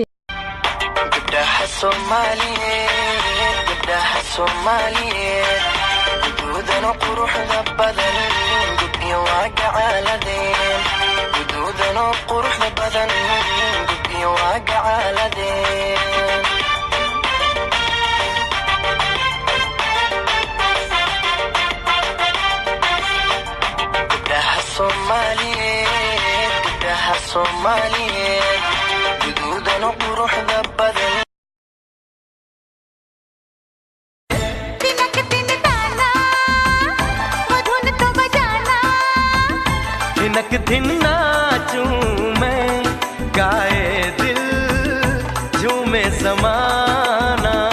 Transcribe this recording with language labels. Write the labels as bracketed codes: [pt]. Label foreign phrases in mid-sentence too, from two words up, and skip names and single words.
[so] gabdhaha Soomaaliyeed guduudana quruxda badan gubyo waa gacaaladeen guduudana quruxda badan gubyo waa gacaaladeen gabdhaha Soomaaliyeed guduudana quruxda badan [hi] दिनक दिन नाचूं मैं गाए दिल झूमे समाना